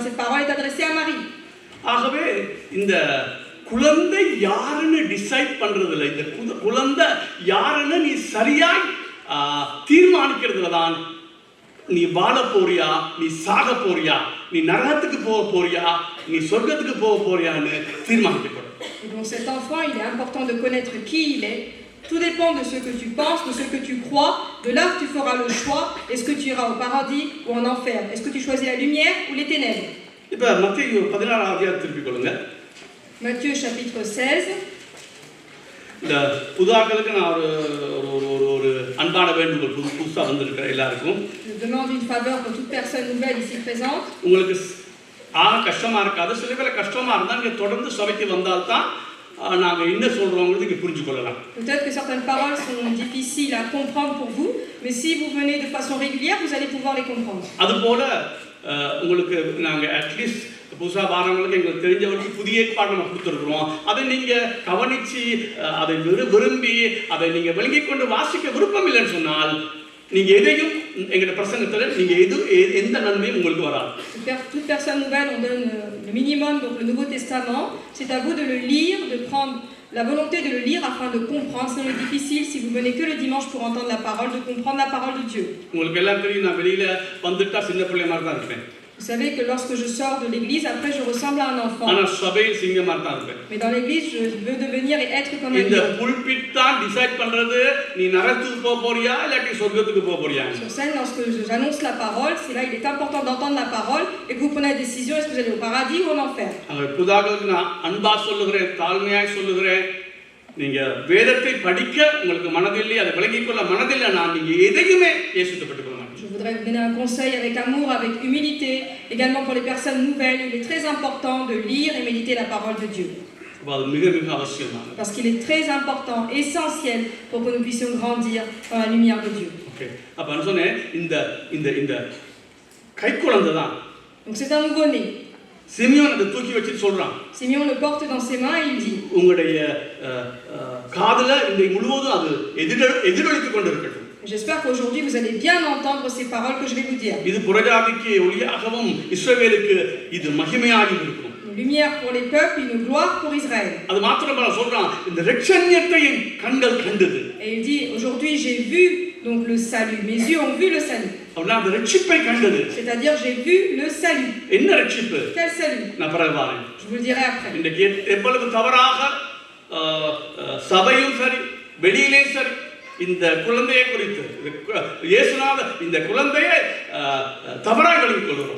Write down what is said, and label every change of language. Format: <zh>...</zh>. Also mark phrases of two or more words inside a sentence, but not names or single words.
<fr>Cette parole est adressée à Marie.</fr> <ta>ஆகவே இந்த குழந்தை யாருன்னு டிசைட் பண்றதுல, இந்த குழந்தை யாருன்னு நீ சரியாய் தீர்மானிக்கிறதுல தான் நீ வாழ போறியா, நீ சாக போறியா, நீ நரகத்துக்கு போக போறியா, நீ சொர்க்கத்துக்கு போக போறியான்னு தீர்மானிக்கப்படும்.</ta> <fr>Et donc cet enfant, il est important de connaître qui il est. Tout dépend de ce que tu penses, de ce que tu crois. De là, tu feras le choix. Est-ce que tu iras au paradis ou en enfer? Est-ce que tu choisis la lumière ou les ténèbres?</fr> <ta>இப்ப மத்தேயு 16 அதிகாரம் திருப்பி கொள்ளுங்க.</ta> <fr>Matthieu chapitre 16.</fr> <ta>இந்த புதாக்களுக்கு நான் ஒரு அன்பான வேண்டுகோள் புதுசாக வந்திருக்கிற எல்லாருக்கும்.</ta> <fr>Je demande une faveur pour toute personne nouvelle ici présente.</fr> <ta>உங்களுக்கு கஷ்டமா இருக்காது. சில பேர் கஷ்டமா இருந்தால் நீங்கள் தொடர்ந்து சபைக்கு வந்தால்தான் நாங்கள் என்ன சொல்கிறோங்கிறது இங்கே புரிஞ்சு கொள்ளலாம்.</ta> <fr>Peut-être que certaines paroles sont difficiles à comprendre pour vous, mais si vous venez de façon régulière, vous allez pouvoir les comprendre.</fr> <ta>அதுபோல உங்களுக்கு நாங்கள்</ta> <en>at least</en> <ta>புதுசாக வாரவங்களுக்கு எங்களுக்கு தெரிஞ்சவங்களுக்கு புதிய ஏற்பாடு நம்ம கொடுத்துருக்குறோம். அதை நீங்கள் கவனித்து அதை விரும்பி அதை நீங்கள் விளங்கி கொண்டு வாசிக்க விருப்பம் இல்லைன்னு சொன்னால் நீங்கள் எதையும் எங்களோட பிரசங்கத்தில் நீங்கள் எந்த நன்மையும் உங்களுக்கு வராது.</ta> <fr>Toute personne nouvelle, on donne le minimum, donc le Nouveau Testament. C'est à vous de le lire, de prendre la volonté de le lire afin de comprendre. C'est difficile si vous venez que le dimanche pour entendre la parole, de comprendre la parole de Dieu.</fr> <ta>உங்களுக்கு எல்லாம் தெரியும், நான் வெளியில வந்துட்டா சின்ன பிள்ளை மாதிரி தான் இருப்பேன்.</ta> <fr>Vous savez que lorsque je sors de l'église, après je ressemble à un enfant.</fr> <ta>ஆனால் சபையில் சிங்க மாதிரி தான் இருப்பேன்.</ta> <fr>Mais dans l'église, je veux devenir et être comme un</fr> <ta>இந்த</ta> <fr>lion.</fr> <ta>புல்பிட் தான் டிசைட் பண்றது நீ நரகத்துக்கு போக போறியா இல்லாட்டி சொர்க்கத்துக்கு போக போறியா.</ta> <fr>Sur scène, lorsque j'annonce la parole, c'est là il est important d'entendre la parole et que vous prenez la décision, est-ce que vous allez au paradis ou en enfer.</fr> <ta>புதாக்களுக்கு நான் அன்பா சொல்லுகிறேன், தாழ்மையாய் சொல்லுகிறேன். நீங்க வேதத்தை படிக்க உங்களுக்கு மனதில்லை, அதை விளங்கிக் கொள்ள மனதில்லை, நான் நீங்க எதையுமே ஏசுத்தப்பட்டு கொள்ள மாட்டேன்.</ta> <fr>Je voudrais vous donner un conseil avec amour, avec humilité. Également pour les personnes nouvelles, il est très important de lire et méditer la parole de Dieu.</fr> <ta>அது மிக மிக அவசியமானது.</ta> <fr>Parce qu'il est très important, essentiel pour que nous puissions grandir dans la lumière de Dieu.</fr> <ta>ஓகே, அப்ப நான் சொன்னேன் இந்த இந்த இந்த கைக்குழந்தை தான்.</ta> <fr>Donc c'est un nouveau-né.</fr> <ta>சிமியோன் அதை தூக்கி வச்சு சொல்றான்.</ta> <fr>Simeon le porte dans ses mains et il dit,</fr> <ta>உங்களுடைய காதுல இந்த முழுவதும் அது எதிரொலித்துக் கொண்டிருக்கட்டும்.</ta> <fr>j'espère qu'aujourd'hui vous allez bien entendre ces paroles que je vais vous dire.</fr> <ta>இது புரஜாதிக்கு ஒளியாகவும் இஸ்ரவேலுக்கு இது மகிமையாக இருக்கும்.</ta> <fr>Une lumière pour les peuples, une gloire pour Israël.</fr> <ta>அது மாத்திரமல்ல சொல்றான், இந்த இரட்சணியத்தை என் கண்கள் கண்டது.</ta> <fr>Et il dit, aujourd'hui j'ai vu donc le salut, mes yeux ont vu le salut.</fr> <ta>அப்படினா அந்த இரட்சிப்பை கண்டது.</ta> <fr>C'est-à-dire j'ai vu le salut.</fr> <ta>என்ன இரட்சிப்பு?</ta> <fr>Quel salut?</fr> <ta>நான் பிறகு வரேன்.</ta> <fr>Je vous le dirai après.</fr> <ta>இன்றைக்கு எவ்வளவு தவறாக சபையும் சரி வெளியிலே சரி இந்த குழந்தையை குறித்து இயேசுநாதர் இந்த குழந்தையை தவறாக விளங்கிக் கொள்கிறோம்.</ta>